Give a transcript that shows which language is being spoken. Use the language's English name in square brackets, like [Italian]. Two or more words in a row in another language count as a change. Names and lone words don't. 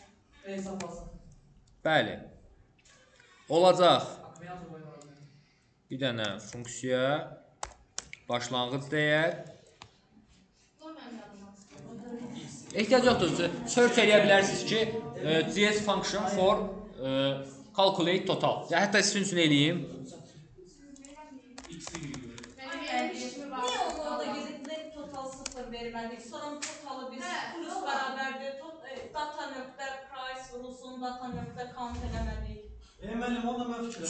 [Azerbaijani] Bəli. Olacaq. Bir dənə funksiya başlanğıc dəyər. Ehtiyac yoxdur. Search eləyə bilərsiniz ki, [English] JS function for calculate total. [Azerbaijani] Ya hətta sizin üçün eləyim. Niye onu orada gedib total 0 vermədik? Sonra totalı biz plus bərabərdir. Data nöqtə price vurulsun, data nöqtə count eləmədik. Müəllim, onda mən fikirləşdim.